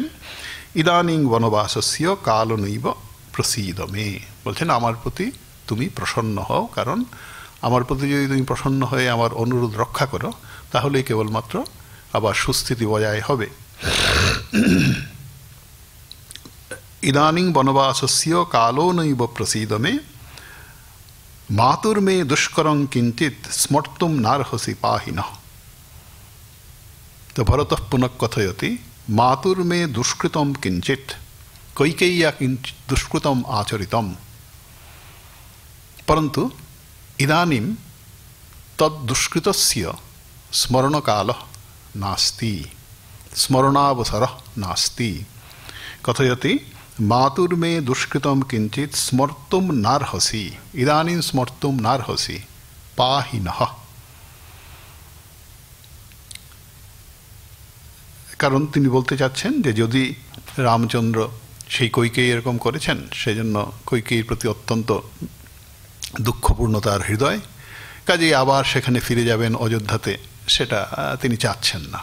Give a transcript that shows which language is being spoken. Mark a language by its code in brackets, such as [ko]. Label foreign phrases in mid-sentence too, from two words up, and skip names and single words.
[sa] ইদানিং বনবাসস্য কালনৈব প্রসীদমে, [bn] বলছেন আমার প্রতি তুমি প্রসন্ন হও, কারণ আমার প্রতি যদি তুমি প্রসন্ন হয়ে আমার অনুরোধ রক্ষা করো তাহলেই কেবলমাত্র আবার সুস্থিতি বজায় হবে। [sa] ইদানিং বনবাসস্য কালনৈব প্রসীদমে মাতুর্মে দুষ্করং কিঞ্চিত স্মর্তুম নার্হসি পাহিনঃ। তো ভরত পুনঃ কথয়তি মাতুর্মে দুষ্কৃতম কিঞ্চিত কৈকেয়্যা কিঞ্চিত দুষ্কৃতম আচরিতম, পরন্তু ইদানীম তদ্দুষ্কৃতস্য স্মরণকালঃ নাস্তি, স্মরণাবসরঃ নাস্তি। কথয়তি মাতুর্মে দুষ্কৃতম কিঞ্চিত স্মর্তুম নার্হসি, ইদানীম স্মর্তুম নার্হসি পাহিনঃ। [bn] কারণ তিনি বলতে চাচ্ছেন যে যদি রামচন্দ্র সেই কৈকেয়ী এরকম করেছেন, সেই জন্য কৈকেয়ীর প্রতি অত্যন্ত দুঃখপূর্ণ তার হৃদয়, কাজেই আবার সেখানে ফিরে যাবেন অযোধ্যাতে, সেটা তিনি চাচ্ছেন না।